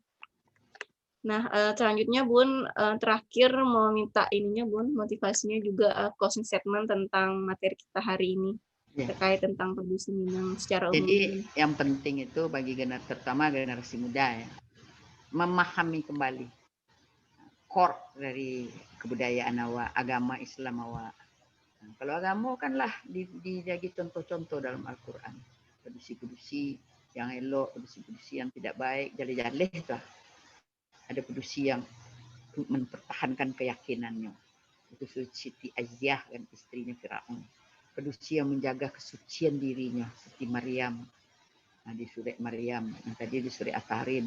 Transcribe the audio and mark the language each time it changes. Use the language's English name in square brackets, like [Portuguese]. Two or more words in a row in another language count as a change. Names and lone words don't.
[Indonesian] Nah, selanjutnya Bun, terakhir mau minta ininya Bun, motivasinya juga [English] closing statement [Indonesian] tentang materi kita hari ini terkait tentang Padusi Minang secara umum. Jadi yang penting itu bagi terutama generasi muda ya, memahami kembali core dari kebudayaan awak, agama Islam awak. Nah, kalau agama kanlah dijadi contoh-contoh dalam Al-Quran. Padusi-padusi yang elok, padusi-padusi yang tidak baik, jale-jale itu. Ada padusi yang mempertahankan keyakinannya. Itu Siti Aziah dan istrinya Firaun. Padusi yang menjaga kesucian dirinya seperti Maryam. Nah, di surah Maryam, yang tadi di surah At-Tahrim.